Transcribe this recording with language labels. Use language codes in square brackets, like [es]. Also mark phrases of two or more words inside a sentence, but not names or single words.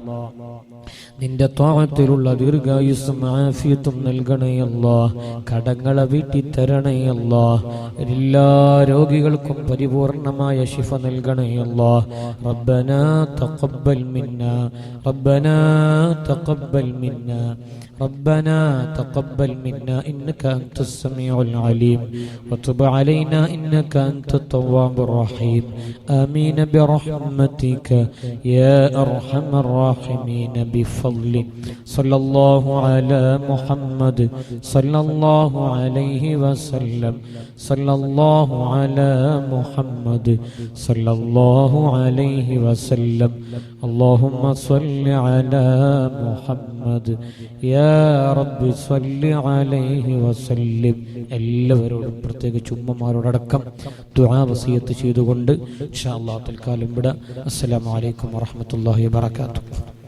[ml] നിന്റെ ത്വാഅത്തിലുള്ള ദീർഘായുസ്സും ആഫിയത്തും നൽകണേ അല്ലാഹ്. കടങ്ങളെ വീട്ടി തരണേ അല്ലാഹ്. എല്ലാ രോഗികൾക്കും പരിപൂർണമായ ശിഫ നൽകണേ അല്ലാഹ്. [ar] ربنا تقبل منا، ربنا تقبل منا, ربنا تقبل منا إنك أنت السميع العليم وتب علينا إنك أنت التواب الرحيم. آمين برحمتك يا أرحم الراحمين بفضل صلى الله على محمد صلى الله عليه وسلم صلى الله على محمد صلى الله عليه وسلم. اللهم صل على محمد يا ربي صل عليه وسلم. [ml] എല്ലാവരോടും പ്രത്യേകിച്ച് ഉമ്മമാരോടക്കം ദുആ വസിയത്ത് ചെയ്തുകൊണ്ട് [ar] إن شاء الله [ml] തൽക്കാലം വിടാം. [ar] السلام عليكم ورحمة الله وبركاته.